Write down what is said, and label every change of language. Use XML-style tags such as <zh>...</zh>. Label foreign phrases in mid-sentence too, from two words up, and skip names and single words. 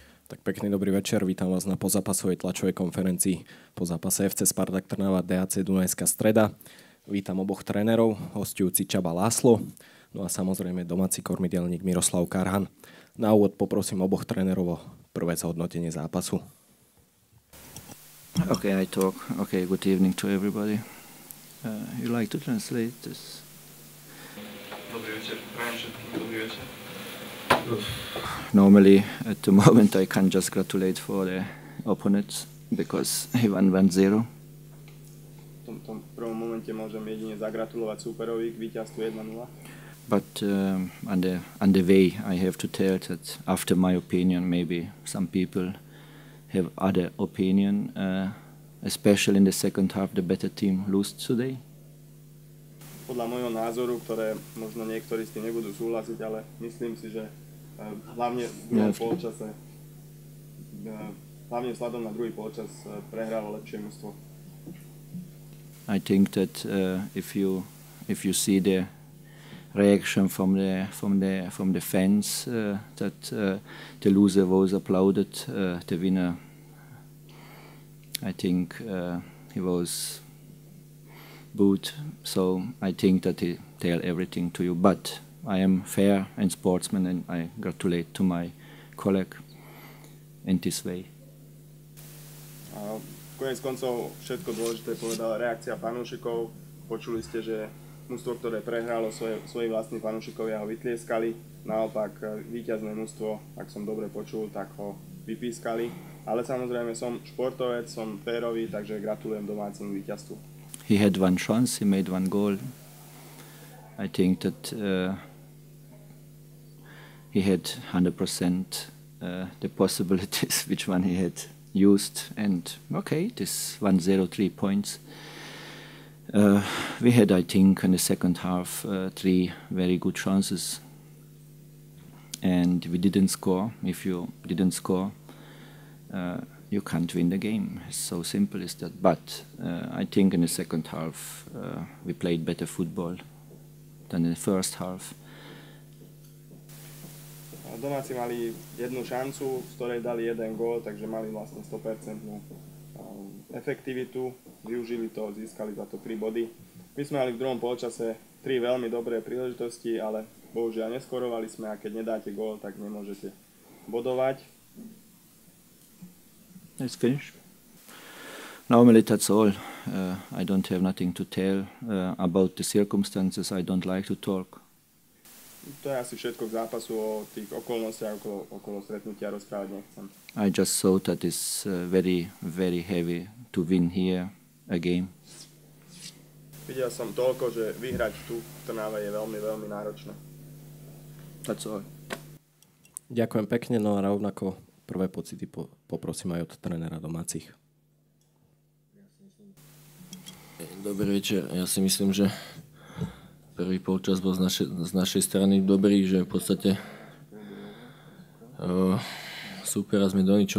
<sk>Tak pekný dobrý večer, vítam vás na pozápasovej tlačovej konferencii po zápase FC Spartak Trnava DAC Dunajská Streda. Vítam oboch trénerov, hosťujúci Csaba László, no a samozrejme domáci kormidelník Miroslav Karhan. Na úvod poprosím oboch trénerov o prvé zhodnotenie zápasu.</sk> <en>Okay, I talk. Okay, good evening to everybody. You like to translate this?</en> <sk>Dobrý večer, prajem všetkým dobrý večer.</sk> <en>Normally, at the moment, I can just gratulate for the opponents because he won 1-0.</en> <sk>V tomto prvom momente môžem jedine zagratulovať súperovi k víťazstvu 1-0.</sk> <en>But on the way, I have to tell that after my opinion, maybe some people have other opinion, especially in the second half, the better team lost today.</en> <sk>Podľa môjho názoru, ktoré možno niektorí s tým nebudú súhlasiť, ale myslím si, že hlavne v druhom polčase, hlavne vzhľadom na druhý polčas prehralo lepšie mužstvo.</sk> <en>I think that if you see the reaction from the fans, that the loser was applauded, the winner, I think he was booed. So I think that he tell everything to you. But I am fair and sportsman, and I gratulate to my colleague in this way.</en> <sk>Koniec koncov všetko dôležité povedala reakcia fanúšikov. Počuli ste, že mužstvo, ktoré prehralo, svoji vlastní fanúšikovia ho vytlieskali. Naopak víťazné mužstvo, ak som dobre počul, tak ho vypískali. Ale samozrejme som športovec, som férový, takže gratulujem domácim víťazstvu.</sk> <en>He had one chance, he made one goal. I think that he had 100% the possibilities which one he had used, and okay, this 1-0, 3 points. We had, I think, in the second half 3 very good chances, and we didn't score. If you didn't score, you can't win the game. It's so simple as that. But I think in the second half we played better football than in the first half.</en> <sk>Domáci mali jednu šancu, z ktorej dali jeden gól, takže mali vlastne 100% efektivitu, využili to, získali za to 3 body. My sme mali v druhom polčase 3 veľmi dobré príležitosti, ale bohužiaľ neskorovali sme a keď nedáte gól, tak nemôžete bodovať.</sk> <en>It's finished. Normally that's all. I don't have nothing to tell about the circumstances. I don't like to talk.</en> <sk>To je asi všetko k zápasu, o tých okolnostiach okolo stretnutia rozprávať nechcem.</sk> <en>I just thought that it's very, very heavy to win here a game.</en> <sk>Videl som toľko, že vyhrať tu v Trnave je veľmi, veľmi náročné.</sk> <en>That's all.</en> <sk>Ďakujem pekne, no a rovnako prvé pocity poprosím aj od trénera domácich. Dobrý večer, ja si myslím, že prvý polčas bol z našej strany dobrý, že v podstate supera sme do ničoho</sk>